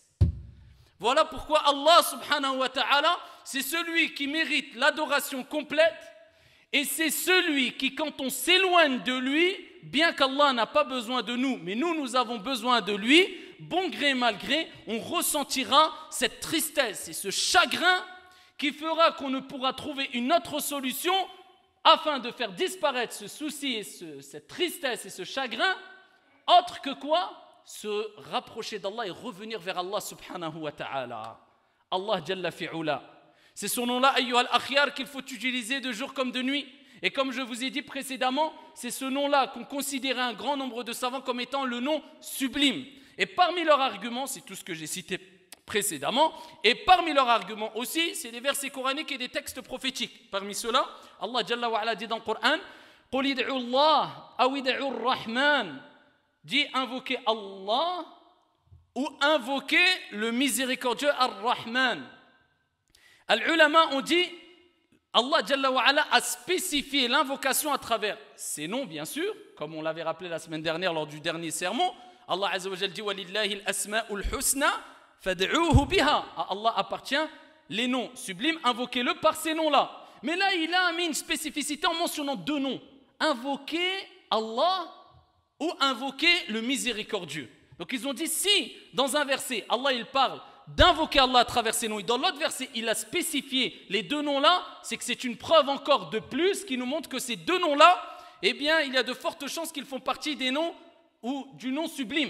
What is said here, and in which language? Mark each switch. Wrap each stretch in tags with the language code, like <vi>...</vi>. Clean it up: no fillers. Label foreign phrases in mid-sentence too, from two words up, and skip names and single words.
<fr>Voilà pourquoi Allah</fr> <ar>سبحانه وتعالى,</ar> <fr>c'est celui qui mérite l'adoration complète et c'est celui qui, quand on s'éloigne de lui, bien qu'Allah n'a pas besoin de nous, mais nous avons besoin de lui, bon gré mal gré, on ressentira cette tristesse et ce chagrin qui fera qu'on ne pourra trouver une autre solution afin de faire disparaître ce souci et cette tristesse et ce chagrin, autre que quoi? Se rapprocher d'Allah et revenir vers Allah</fr> <ar>سبحانه وتعالى. الله جل في علاه.</ar> <fr>C'est son nom-là,</fr> <ar>أيها الأخيار,</ar> <fr>qu'il faut utiliser de jour comme de nuit. Et comme je vous ai dit précédemment, c'est ce nom-là qu'ont considéré un grand nombre de savants comme étant le nom sublime. Et parmi leurs arguments, c'est tout ce que j'ai cité précédemment, et parmi leurs arguments aussi, c'est des versets coraniques et des textes prophétiques. Parmi ceux-là, Allah</fr> <ar>جل وعلا</ar> <fr>dit dans le Coran,</fr> <ar>قل ادعوا الله أو ادعوا الرحمن,</ar> <fr>dit invoquer Allah ou invoquer le miséricordieux Ar-Rahman. Al-Ulama ont dit, Allah</fr> <ar>جل وعلا</ar> <fr>a spécifié l'invocation à travers ses noms, bien sûr, comme on l'avait rappelé la semaine dernière lors du dernier sermon. Allah</fr> <ar>عز وجل</ar> <fr>dit,</fr> <ar>ولله الأسماء الحسنى فادعوه بها.</ar> <fr>À Allah appartient les noms sublimes, invoquez-le par ces noms-là. Mais là, il a mis une spécificité en mentionnant deux noms. Invoquer Allah ou invoquer le miséricordieux. Donc ils ont dit, si dans un verset, Allah il parle d'invoquer Allah à travers ses noms, et dans l'autre verset, il a spécifié les deux noms-là, c'est que c'est une preuve encore de plus qui nous montre que ces deux noms-là, eh bien, il y a de fortes chances qu'ils font partie des noms ou du nom sublime.</fr>